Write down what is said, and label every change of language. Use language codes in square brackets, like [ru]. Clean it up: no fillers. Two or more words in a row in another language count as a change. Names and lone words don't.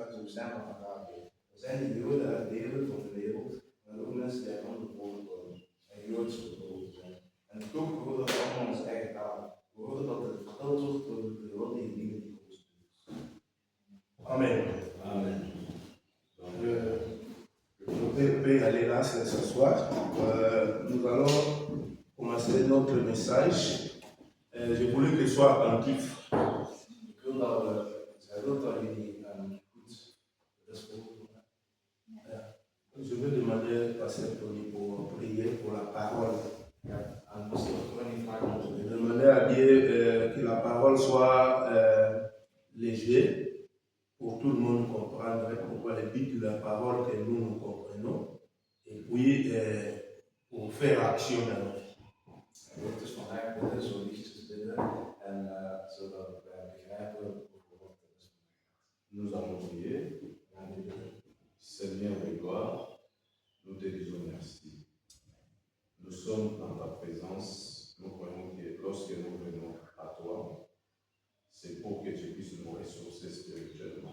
[nl] bestaan van vandaag weer. Er zijn die Joden uit delen van de wereld, maar ook mensen die uit andere volken komen en Joods geboren zijn. En toch horen we allemaal onze eigen taal. We horen dat het verteld wordt over de geweldige dingen die God doet. Amen. Amen. [fr] Je peux aller là, s'asseoir. Nous allons commencer notre message. Je voulais que ce soit attentif. [nl] Ik wil dat we, zij wil dat jullie goed respecteren. [fr] Je vais demander à Pasteur Tony pour prier pour la parole. [nl] En pastor Tony vraagt ons [fr] Je vais demander à Dieu que la parole soit légère pour tout le monde comprendre pourquoi le but de la parole que nous comprenons et puis pour faire action dans nos vies. [nl] Hij wil dus vandaag bidden, zo lichtjes bidden, en zodat wij begrijpen over wat er is. [fr] Nous allons prier. Seigneur de gloire, nous te disons merci. Nous sommes dans ta présence. Nous croyons que lorsque nous venons à toi, c'est pour que tu puisses nous ressourcer spirituellement.